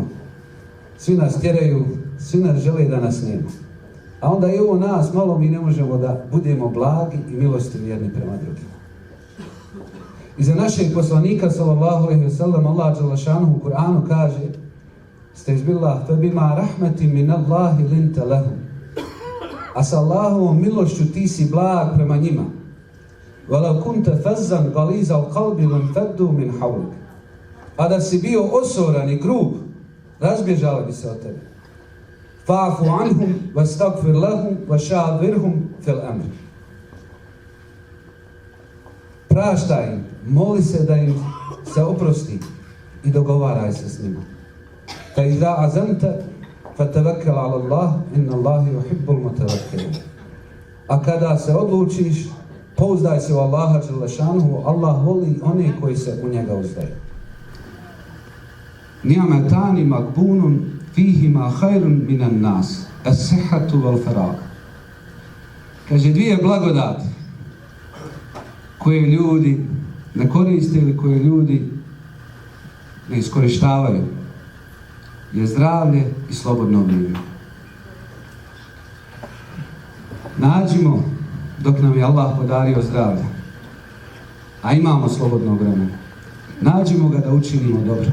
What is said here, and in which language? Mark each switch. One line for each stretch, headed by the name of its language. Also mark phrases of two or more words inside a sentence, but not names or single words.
Bosnian: Svi nas tjeraju, svi nas žele da nas nema. A onda i ovo nas malo mi ne možemo da budemo blagi i milostivi jedni prema drugima. I za našeg poslanika
Arabic: صلى الله عليه وسلم
Bosnian: Allah
Arabic: جل شأنه
Bosnian: u Kur'anu kaže:
Arabic: "استعذ بالله فبما رحمة من الله لنت لهم."
Bosnian: A sa Allahovom milošću ti si blag prema njima.
Arabic: "ولو كنت فظا غليظ القلب لانفضوا من حولك."
Bosnian: A da si bio osoran i grub, razbježali bi se od tebe.
Arabic: "فاعف عنهم واستغفر لهم وشاورهم في الأمر."
Bosnian: Praštaj im, moli se da im se oprosti i dogovaraj se s njima.
Arabic: فإذا عزمت فتوكل على الله إن الله يحب المتوكلين.
Bosnian: A kada se odlučiš, pouzdaj se u Allaha
Arabic: جل شأنه,
Bosnian: Allah voli one koji se u njega uzdaju.
Arabic: نعمتان مغبون فيهما خير من الناس الصحة والفراغ.
Bosnian: Kaže, dvije blagodati koje ljudi ne koriste ili koje ljudi ne iskorištavaju je zdravlje i slobodno vrijeme. Nađimo, dok nam je Allah podario zdravlje, a imamo slobodnog vremena, nađimo ga da učinimo dobro.